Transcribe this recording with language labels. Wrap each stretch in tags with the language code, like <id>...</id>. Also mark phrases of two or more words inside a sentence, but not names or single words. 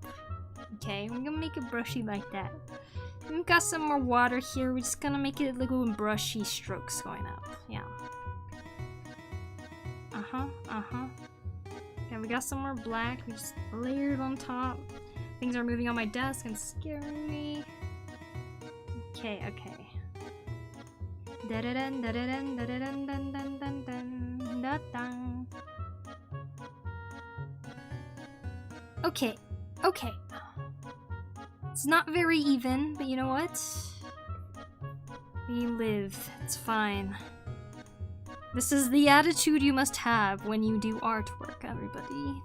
<en>Okay, we're gonna make it brushy like that. We've got some more water here. We're just gonna make it little brushy strokes going up. Yeah. Okay, we got some more black. We just layered on top. Things are moving on my desk and scaring me. Okay, okay. Da-da-dun, da-da-dun, da-da-dun, dun, dun, dun, dun, da-dun. Okay, okay. It's not very even, but you know what? We live. It's fine. This is the attitude you must have when you do artwork, everybody.</en>